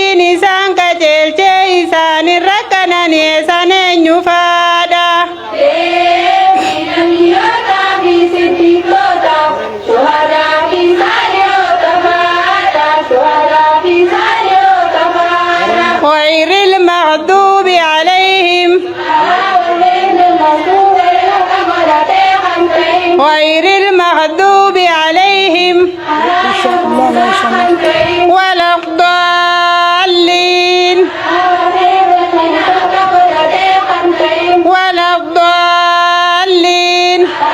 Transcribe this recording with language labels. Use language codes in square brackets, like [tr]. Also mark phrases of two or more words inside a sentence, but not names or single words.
[om] isaan qajeelchee isaan irra kanan isaan eenyu faadha. [ar] غير المغضوب عليهم غير المغضوب عليهم ولا الضالين ولا الضالين.